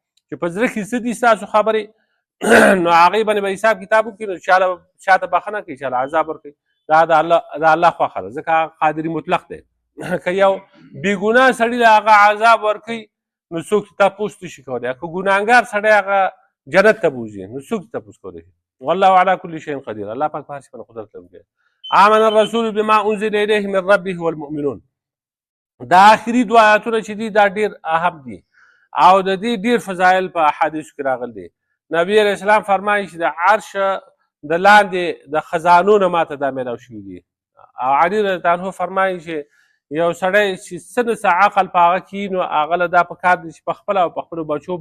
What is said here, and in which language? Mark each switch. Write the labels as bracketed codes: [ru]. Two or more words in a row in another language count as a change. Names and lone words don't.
[ps] چې په زړه کې څه دي ستاسو خبرې نو هغې باندې به حساب کتاب وکړي نو چاته بخښنه کوي چاله عذاب ورکوي دا د الله خوښه ده ځکه هغه قادري مطلق دی که یو بېګناه سړي له هغه عذاب ورکوي نو څوک تپوس نشي کولی که ګناهګار سړی هغه جنت ته بوځي نو څوک تپوس کولی شي [ar] والله على كل شيء قدير [ps] الله پاک په هر شي باندې قدرت لرونکی [ar] آمن الرسول بما انزل الیه من ربه والمؤمنون [ps] دا آخري دوه آیاتونه چې دي دا ډېر اهم دي او د دې ډېر فضایل په احادیثو کې راغلي دي نبي [ar] علیه السلام [ps] فرمایي چې د عرش د لاندې د خزانو نه ماته دا میلاو شوي دي او علي [ar] رضی الله عنه [ps] فرمایي چې یو سړی چې څه نه څه عقل په هغه کې نو هغه له دا پکار دي چې په خپله او په خپلو بچو